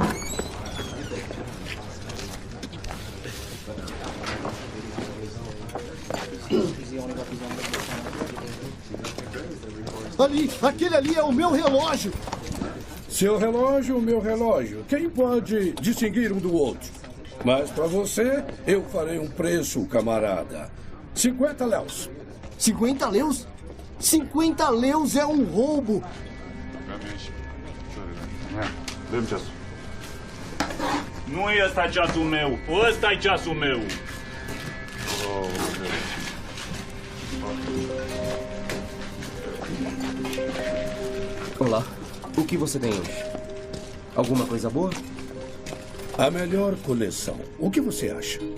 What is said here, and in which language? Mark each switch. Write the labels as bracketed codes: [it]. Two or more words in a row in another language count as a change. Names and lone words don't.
[pt] Ali, aquele ali é o meu relógio. Seu relógio, meu relógio. Quem pode distinguir um do outro? Mas para você, eu farei um preço, camarada. 50 léus. 50 léus? 50 léus é um roubo. [ro] Dă-mi ceasul. Nu e ăsta ceasul meu. Ăsta e ceasul meu. [pt] Olá. O que você tem hoje? Alguma coisa boa? A melhor coleção. O que você acha?